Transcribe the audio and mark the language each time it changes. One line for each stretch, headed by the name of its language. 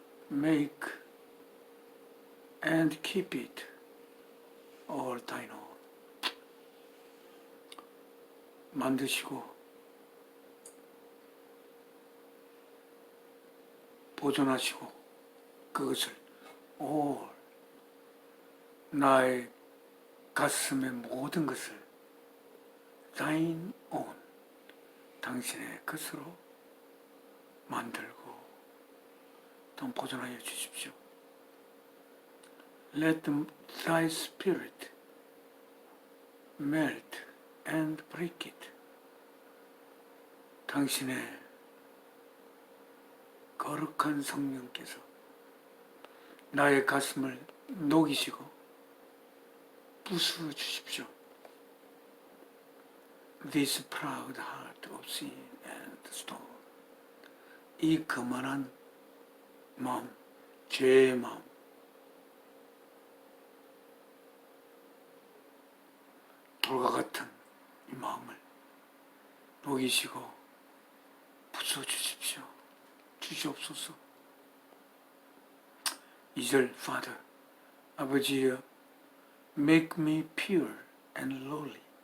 English: Make and keep it all thine own.
Korean: 만드시고 보존하시고 그것을 all 나의 가슴의 모든 것을
English: thine own
Korean: 당신의 것으로 만들고 또 보존하여 주십시오.
English: Let thy spirit melt and break it.
Korean: 당신의 거룩한 성령께서 나의 가슴을 녹이시고 부수어 주십시오.
English: This proud heart of sin and stone.
Korean: 이 거만한 마음, 죄의 마음, 돌과 같은 이 마음을 녹이시고 부수어 주십시오. 주시옵소서.
English: 2절 Father,
Korean: 아버지여,
English: make me pure and lowly.